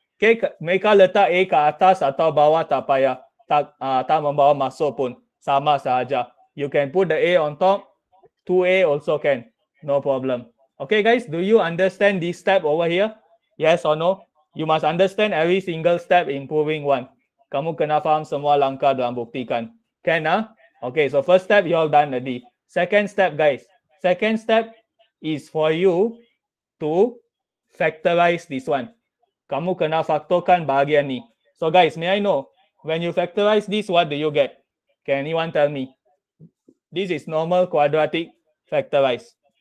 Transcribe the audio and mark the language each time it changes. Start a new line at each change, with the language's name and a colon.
Malay: Okay, mereka letak A ke atas atau bawah tak payah. Tak membawa masuk pun. Sama sahaja.
English: You can put the A on top. 2A also can. No problem. Okay, guys, do you understand this step over here? Yes or no? You must understand every single step in proving one.
Malay: Kamu kena faham semua langkah dalam buktikan.
English: Can, ah? Okay, so first step you all done already. Second step, guys. Second step is for you to factorize this one.
Malay: Kamu kena faktorkan bahagian ni.
English: So guys, may I know, when you factorize this, what do you get? Can anyone tell me? This is normal quadratic factorize.